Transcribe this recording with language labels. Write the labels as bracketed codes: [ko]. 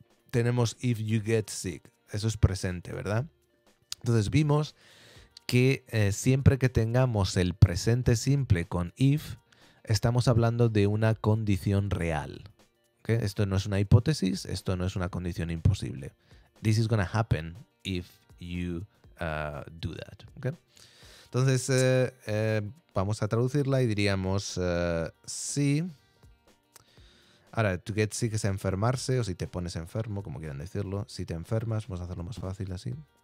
[es] Tenemos [en] if you get sick, [es] eso es presente, ¿verdad? Entonces vimos que siempre que tengamos el presente simple con if, estamos hablando de una condición real. ¿Okay? Esto no es una hipótesis, esto no es una condición imposible. [en] This is gonna happen if you do that. ¿Okay? [es] Entonces, vamos a traducirla y diríamos si... Ahora, to get sick es enfermarse, o si te pones enfermo, como quieran decirlo. Si te enfermas, vamos a hacerlo más fácil así.